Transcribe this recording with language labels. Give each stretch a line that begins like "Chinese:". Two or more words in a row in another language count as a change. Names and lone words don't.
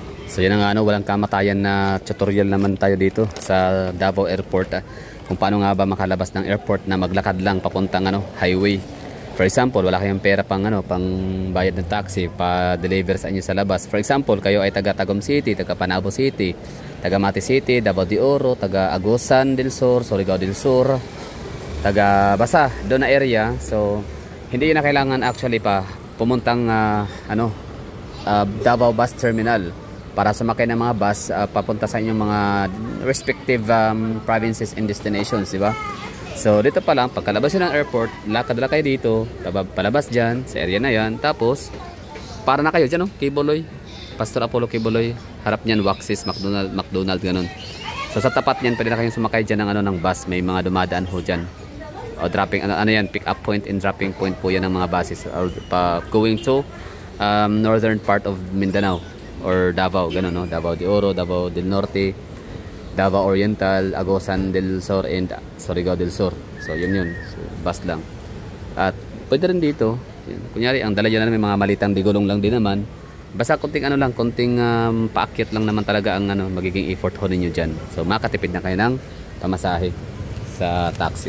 Filipino: So yan ang walang kamatayan na tutorial naman tayo dito sa Davao Airport, kung paano nga ba makalabas ng airport na maglakad lang papuntang highway.
English: For example,
Filipino: wala kayong pera pang pang bayad ng taxi pa deliver sa inyo sa labas.
English: For example,
Filipino: kayo ay taga Tagum City, taga Panabo City, taga Mati City, Davao de Oro, taga Agusan del Sur, Surigao del Sur, taga basta doon na area. So hindi na kailangan actually pa pumuntang Davao Bus Terminal para sumakay ng mga bus papunta sa inyong mga
English: respective provinces and destinations,
Filipino: di ba? So dito pa lang, pagkalabas nyo ng airport, lakad na kayo dito, palabas dyan, sa area na yan, tapos para na kayo dyan, Kibuloy, Pastor Apollo Kibuloy, harap nyan Waxis, McDonald, ganun. So sa tapat nyan, pwede na kayong sumakay dyan ng bus, may mga dumadaan ho dyan. O dropping, yan,
English: pick up point and dropping point
Filipino: po yan ng mga
English: buses going to northern part of Mindanao or Davao, ganun, no? Davao de Oro, Davao del Norte, Davao Oriental, Agusan del Sur, and Surigao del Sur.
Filipino: So yun, so, bus lang. At pwede rin dito, kunyari ang dala dyan na may mga malitang digulong lang din naman, basta konting konting paakyat lang naman talaga ang magiging effort ho ninyo dyan. So makatipid na kayo ng pamasahe sa taxi.